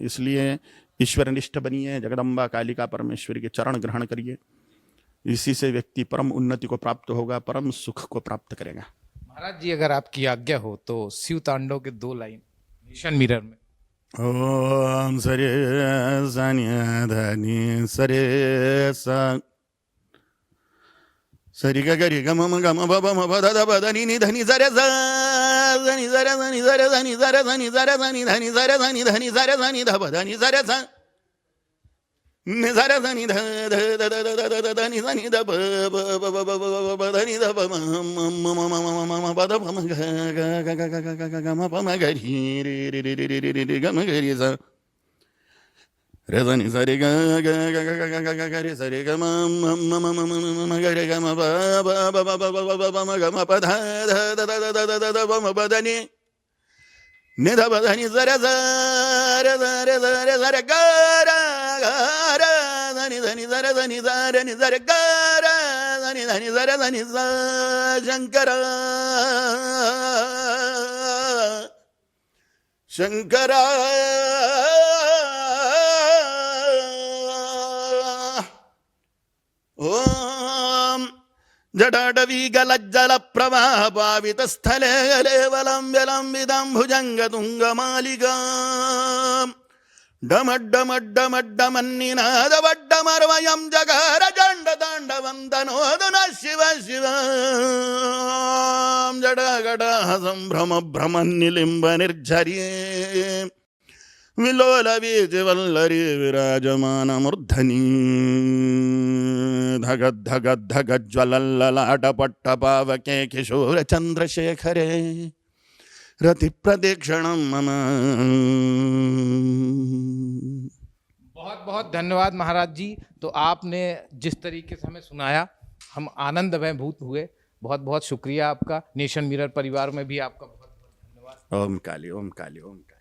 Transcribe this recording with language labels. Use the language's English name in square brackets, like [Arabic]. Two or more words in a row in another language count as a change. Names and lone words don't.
[Hindi] इसलिए ईश्वरनिष्ठ बनिए, जगदम्बा कालिका परमेश्वरी के चरण ग्रहण करिए, इसी से व्यक्ति परम उन्नति को प्राप्त होगा, परम सुख को प्राप्त करेगा। महाराज जी, अगर आपकी आज्ञा हो तो शिव तांडव के 2 लाइन नेशन मिरर में। ओम सरे सनि धनि सरे स सरि ग गरि ग म ग म ब ब म ब द द ब द नि नि धनि सरे स धनि सरे धनि सरे धनि सरे धनि सरे धनि धनि सरे धनि धनि सरे धनि ध ब धनि सरे स नि सरे धनि ध ध द द द द द धनि धनि द ब ब ब ब ब ब ब धनि द ब म म म म म म म ब द ब म ग ग ग ग ग ग ग ग म प म ग रि रि रि रि रि रि रि रि ग म ग रि स रे धनि सरे ग ग ग ग ग ग ग ग रे सरे ग म म म म म म म ग रे ग म ब ब ब ब ब ब ब ब म ग म प ध ध द द द द द द ब म ब ध नि नि ध ब धनि सरे स रे स रे स रे स रे ग र ग र धनि धनि सरे धनि स रे नि सरे ग र धनि धनि सरे धनि स शंकर [Sanskrit] शंकर ओम जडाडवीगलज्जल प्रवाह पावित स्थले लेवलंबिदं भुजंग तुंग मालिका डमड्डमड्डमड्डमन्निनाद वड्डमर्वयं जगहर जंड दांड वंदनोदन शिव शिव जडगड संभ्रम भ्रमन्निलिम्ब निर्झर्ये विलोल वीजवल्लरी विराजमान मूर्धनि धगद धगद धगद ज्वलल्ललाट पट्ट पावके किशोर चंद्रशेखरे रति प्रदीक्षणं मम। [Hindi] बहुत बहुत धन्यवाद महाराज जी। तो आपने जिस तरीके से हमें सुनाया, हम आनंद में भूत हुए। बहुत बहुत शुक्रिया आपका। नेशन मिरर परिवार में भी आपका बहुत बहुत धन्यवाद। [Sanskrit] ओम काली ओम काली ओम काली।